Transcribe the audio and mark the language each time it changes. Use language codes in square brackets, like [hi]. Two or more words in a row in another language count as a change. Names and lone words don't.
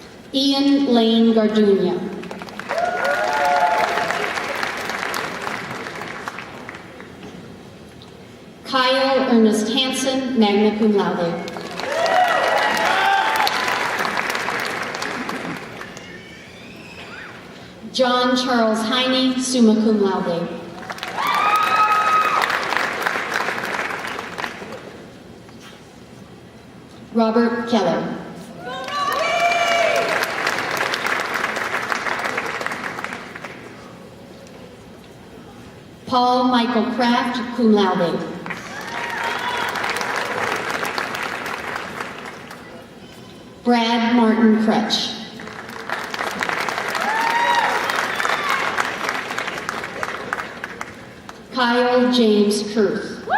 [en] Ian Lane Gardunia. Kyle Ernest Hansen, [la] magna cum laude. [en] John Charles Heine, [la] summa cum laude. [en] Robert Keller. Paul Michael Kraft, [la] cum laude. [en] Brad Martin Kretsch. Kyle James Kurth.